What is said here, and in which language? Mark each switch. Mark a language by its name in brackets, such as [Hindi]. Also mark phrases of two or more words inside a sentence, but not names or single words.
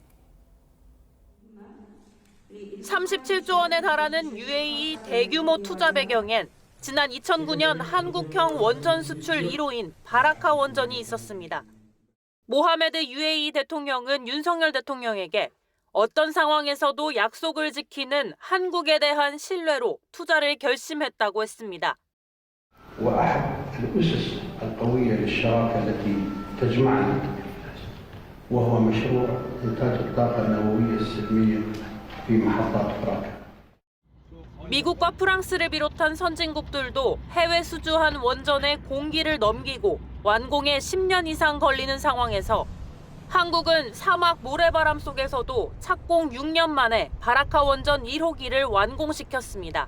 [Korean] 37조 원에 달하는 UAE 대규모 투자 배경엔 지난 2009년 한국형 원전 수출 1호인 바라카 원전이 있었습니다. 모하메드 UAE 대통령은 윤석열 대통령에게 어떤 상황에서도 약속을 지키는 한국에 대한 신뢰로 투자를 결심했다고 했습니다. [Arabic] وأحد الأسس القوية للشراكة التي تجمعنا وهو مشروع إنتاج الطاقة النووية السلمية في محطات براكا. [Korean] 미국과 프랑스를 비롯한 선진국들도 해외 수주한 원전에 공기를 넘기고 완공에 10년 이상 걸리는 상황에서 한국은 사막 모래바람 속에서도 착공 6년 만에 바라카 원전 1호기를 완공시켰습니다.